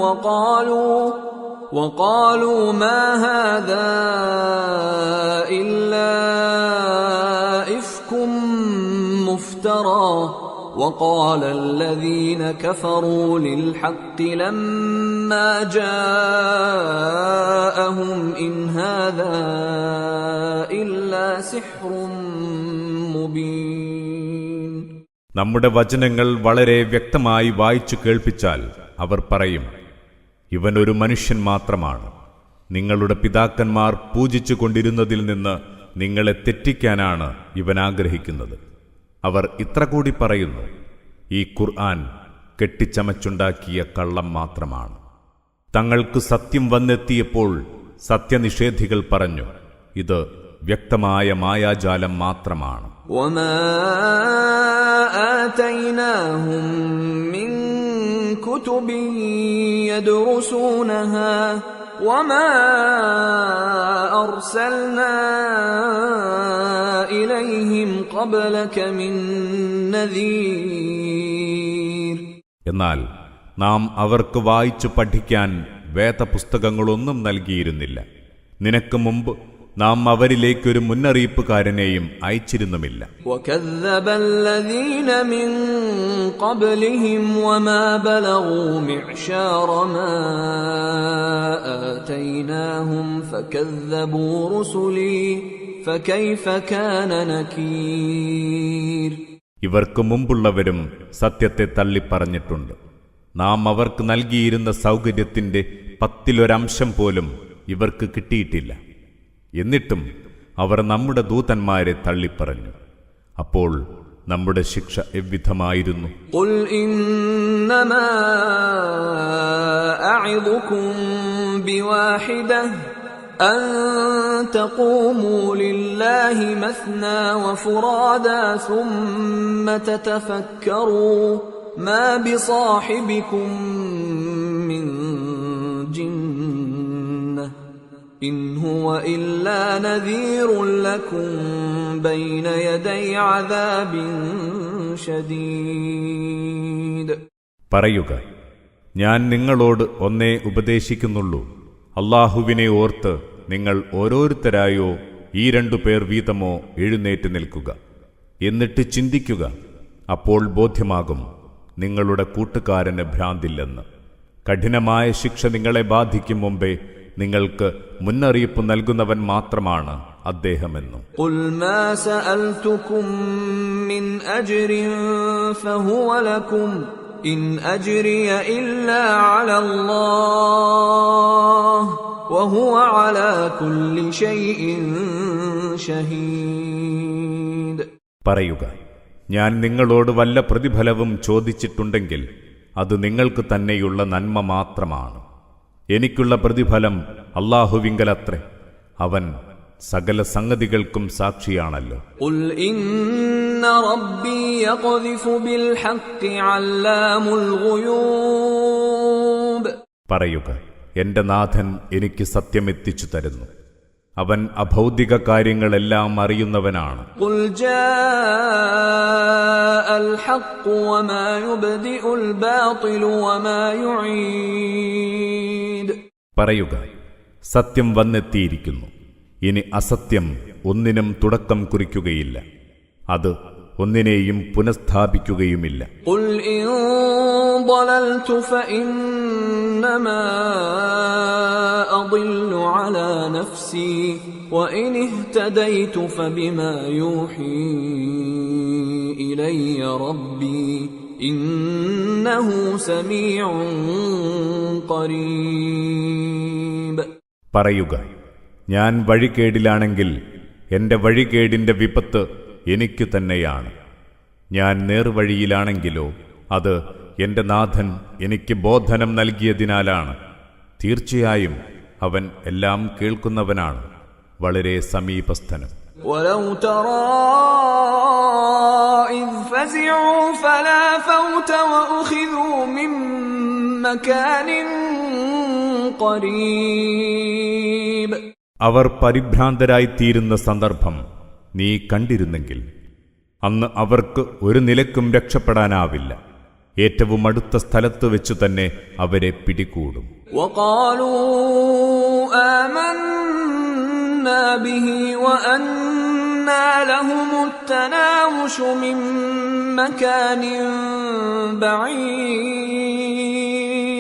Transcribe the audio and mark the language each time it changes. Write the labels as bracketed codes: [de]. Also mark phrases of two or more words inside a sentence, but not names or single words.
[ar] وَقَالُوا مَا هَذَا إِلَّا إِفْكٌ مُفْتَرًى وَقَالَ الَّذِينَ كَفَرُوا لِلْحَقِّ لَمَّا جَاءَهُمْ إِنْ هَذَا إِلَّا سِحْرٌ مُبِينٌ. [ml] നമ്മുടെ വചനങ്ങൾ വളരെ വ്യക്തമായി വായിച്ചു കേൾപ്പിച്ചാൽ അവർ പറയും, ഇവനൊരു മനുഷ്യൻ മാത്രമാണ്. നിങ്ങളുടെ പിതാക്കന്മാർ പൂജിച്ചു കൊണ്ടിരുന്നതിൽ നിന്ന് നിങ്ങളെ തെറ്റിക്കാനാണ് ഇവൻ ആഗ്രഹിക്കുന്നത്. അവർ ഇത്ര കൂടി പറയുന്നു, ഈ ഖുർആൻ കെട്ടിച്ചമച്ചുണ്ടാക്കിയ കള്ളം മാത്രമാണ്. തങ്ങൾക്ക് സത്യം വന്നെത്തിയപ്പോൾ സത്യനിഷേധികൾ പറഞ്ഞു, ഇത് വ്യക്തമായ മായാജാലം മാത്രമാണ്. [ar] وَمَا آتَيْنَاهُمْ مِنْ كُتُبٍ يَدْرُسُونَهَا وَمَا أَرْسَلْنَا إِلَيْهِمْ قَبْلَكَ مِنْ نَذِيرٍ. [ml] എന്നാൽ നാം അവർക്ക് വായിച്ചു പഠിക്കാൻ വേദപുസ്തകങ്ങളൊന്നും നൽകിയിരുന്നില്ല. നിനക്ക് മുമ്പ് നാം അവരിലേക്കൊരു മുന്നറിയിപ്പുകാരനെയും അയച്ചിരുന്നുമില്ല. [ar] وَكَذَّبَ الَّذِينَ مِنْ قَبْلِهِمْ وَمَا بَلَغُوا مِعْشَارَ مَا آتَيْنَاهُمْ فَكَذَّبُوا رُسُلِي فَكَيْفَ كَانَ نَكِيرِ. [ml] ഇവർക്ക് മുമ്പുള്ളവരും സത്യത്തെ തള്ളിപ്പറഞ്ഞിട്ടുണ്ട്. നാം അവർക്ക് നൽകിയിരുന്ന സൗകര്യത്തിന്റെ 10% പോലും ഇവർക്ക് കിട്ടിയിട്ടില്ല. എന്നിട്ടും അവർ നമ്മുടെ ദൂതന്മാരെ തള്ളിപ്പറഞ്ഞു. അപ്പോൾ നമ്മുടെ ശിക്ഷ എவ்விதമായിരുന്നു. [ar] قُلْ إِنَّمَا أَعِظُكُمْ بِوَاحِدَةٍ أَن تَقُومُوا لِلَّهِ مَثْنَى وَفُرَادَى ثُمَّ تَتَفَكَّرُوا مَا بِصَاحِبِكُم مِّن جِنَّةٍ إِنْ هُوَ إِلَّا نَذِيرٌ لَكُمْ بَيْنَ يَدَيْ عَذَابٍ شَدِيدٍ. [ml] പറയുക, ഞാൻ നിങ്ങളോട് ഒന്നേ ഉപദേശിക്കുന്നുള്ളൂ. അല്ലാഹുവിനെ ഓർത്ത് നിങ്ങൾ ഓരോരുത്തരായോ ഈ 2 പേർ വീതമോ എഴുന്നേറ്റ് നിൽക്കുക. എന്നിട്ട് ചിന്തിക്കുക, അപ്പോൾ ബോധ്യമാകും നിങ്ങളുടെ കൂട്ടുകാരന് ഭ്രാന്തില്ലെന്ന്. കഠിനമായ ശിക്ഷ നിങ്ങളെ ബാധിക്കും മുമ്പേ നിങ്ങൾക്ക് മുന്നറിയിപ്പ് നൽകുന്നവൻ മാത്രമാണ് അദ്ദേഹമെന്നും. [ar] قُلْ مَا سَأَلْتُكُم مِّنْ أَجْرٍ فَهُوَ لَكُمْ إِنْ أَجْرِيَ إِلَّا عَلَى اللَّهِ وَهُوَ عَلَى كُلِّ شَيْءٍ شَهِيدٌ. [ml] പറയുക, ഞാൻ നിങ്ങളോട് വല്ല പ്രതിഫലവും ചോദിച്ചിട്ടുണ്ടെങ്കിൽ അത് നിങ്ങൾക്ക് തന്നെയുള്ള നന്മ മാത്രമാണ്. എനിക്കുള്ള പ്രതിഫലം അല്ലാഹുവിങ്കലത്രേ. അവൻ സകല സംഗതികൾക്കും സാക്ഷിയാണല്ലോ. [ar] قُلْ إِنَّ رَبِّي يَقْذِفُ بِالْحَقِّ عَلَّامُ الْغُيُوبِ. [ml] പറയുക, എന്റെ നാഥൻ എനിക്ക് സത്യം എത്തിച്ചു തരുന്നു. അവൻ അഭൗതിക കാര്യങ്ങളെല്ലാം അറിയുന്നവനാണ്. [ar] قُلْ جَاءَ الْحَقُّ وَمَا يُبْدِئُ الْبَاطِلُ وَمَا يُعِيدُ. [ml] പറയുക, സത്യം വന്നെത്തിയിരിക്കുന്നു. ഇനി അസത്യം ഒന്നിനും തുടക്കം കുറിക്കുകയില്ല, അത് ഒന്നിനെയും പുനഃസ്ഥാപിക്കുകയുമില്ല. [ar] قُلْ إِن ضَلَلْتُ فَإِنَّمَا أَضِلُّ عَلَى نَفْسِي وَإِنِ اهْتَدَيْتُ فَبِمَا يُوحِي إِلَيَّ رَبِّي إِنَّهُ سَمِيعٌ قَرِيبٌ. [ml] പറയുക, ഞാൻ വഴികേടിലാണെങ്കിൽ എന്റെ വഴികേടിന്റെ വിപത്ത് എനിക്കു തന്നെയാണ്. ഞാൻ നേർവഴിയിലാണെങ്കിലോ അത് എന്റെ നാഥൻ എനിക്ക് ബോധനം നൽകിയതിനാലാണ്. തീർച്ചയായും അവൻ എല്ലാം കേൾക്കുന്നവനാണ്, വളരെ സമീപസ്ഥനും. [ar] وَلَوْ تَرَى إِذْ فَزِعُوا فَلَا فَوْتَ وَأُخِذُوا مِنْ مَكَانٍ قَرِيبٍ. [ml] അവർ പരിഭ്രാന്തരായിത്തീരുന്ന സന്ദർഭം നീ കണ്ടിരുന്നെങ്കിൽ അന്ന് അവർക്ക് ഒരു നിലക്കും രക്ഷപ്പെടാനാവില്ല. ഏറ്റവും അടുത്ത സ്ഥലത്ത് വെച്ചു തന്നെ അവരെ പിടികൂടും. [ar] وَقَالُوا آمَنَّا بِهِ وَأَنَّى لَهُمُ التَّنَاوُشُ مِنْ مَكَانٍ بَعِيدٍ.